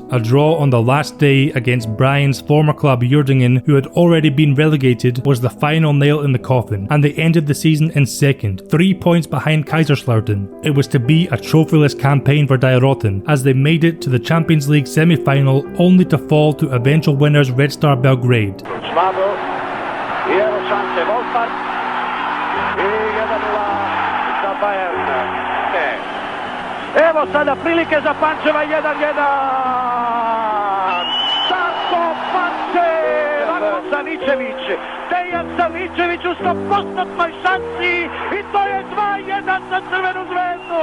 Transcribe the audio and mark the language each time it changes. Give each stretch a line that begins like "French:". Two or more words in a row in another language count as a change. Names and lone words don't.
English: A draw on the last day against Brian's former club Uerdingen, who had already been relegated, was the final nail in the coffin, and they ended the season in second, 3 points behind Kaiserslautern. It was to be a trophyless campaign for Die Roten, as they made it to the Champions League semi-final only to fall to eventual winners Red Star Belgrade.
Serbian: Evo sada prilike za Pančeva 1-1. Darko Pančev, Saničević, Dejan Saničević u 100% šansi i to je 2-1 za Crvenu zvezdu.